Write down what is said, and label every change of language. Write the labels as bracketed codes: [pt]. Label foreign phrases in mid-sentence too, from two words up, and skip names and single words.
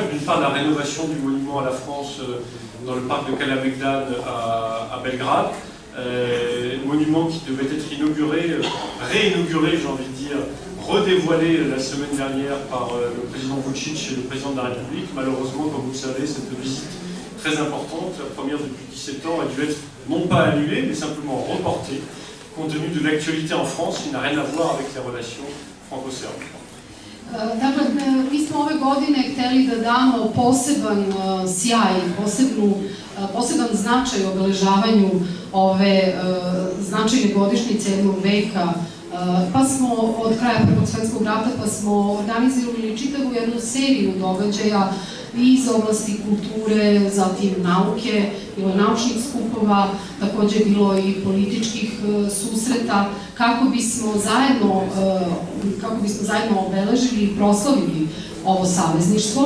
[fr] D'une part, la rénovation du monument à la France dans le parc de Kalemegdan à Belgrade, monument qui devait être réinauguré, j'ai envie de dire, redévoilé la semaine dernière par le président Vučić et le président de la République. Malheureusement, comme vous le savez, cette visite très importante, la première depuis 17 ans, a dû être non pas annulée, mais simplement reportée, compte tenu de l'actualité en France qui n'a rien à voir avec les relations franco-serbes. [sr] Dakle, mi smo ove godine hteli da damo poseban sjaj, poseban značaj u obeležavanju ove značajne godišnjice jednog veka, pa smo od kraja Prvog svjetskog rata pa smo organizirali čitavu jednu seriju događaja iz oblasti kulture, zatim nauke, bilo naučnih skupova, takođe bilo i političkih susreta, kako bismo zajedno obeležili i proslavili ovo savezništvo.